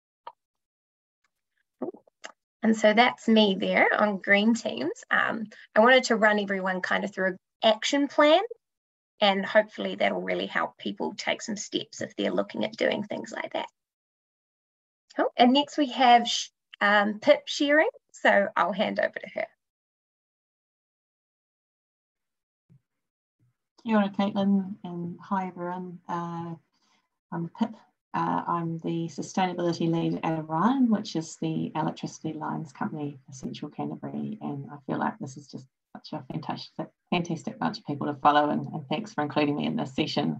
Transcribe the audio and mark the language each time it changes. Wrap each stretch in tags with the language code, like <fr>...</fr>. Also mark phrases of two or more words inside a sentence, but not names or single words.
<en>And so that's me there on green teams. I wanted to run everyone kind of through an action plan, and hopefully that'll really help people take some steps if they're looking at doing things like that. Cool. And next we have Pip Sharing. So I'll hand over to her.</en> <mi>Kia ora, Caitlin,</mi> <en>and hi everyone. I'm Pip. I'm the sustainability lead at Orion, which is the electricity lines company for Central Canterbury, and I feel like this is just such a fantastic bunch of people to follow, and thanks for including me in this session.</en>